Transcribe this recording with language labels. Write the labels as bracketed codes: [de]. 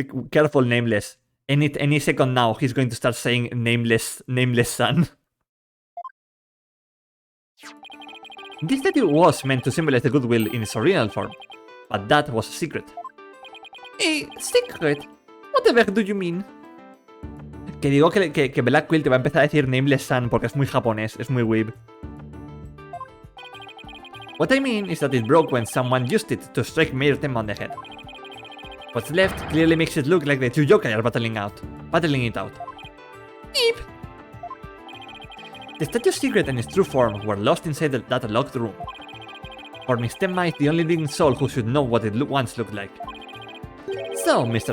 [en] Careful, Nameless. Any second now, he's going to start saying Nameless son. This statue was meant to symbolize the goodwill in its original form, but that was a secret. A secret? Whatever do you mean? [es] Que digo que Black Quill te va a empezar a decir Nameless son porque es muy japonés, es muy weeb. [en] What I mean is that it broke when someone used it to strike Mayor Temma on the head. What's left clearly makes it look like the two yokai are battling it out. Eep! The statue's secret and its true form were lost inside that locked room. For Miss Temma is the only living soul who should know what it once looked like. So, Mr.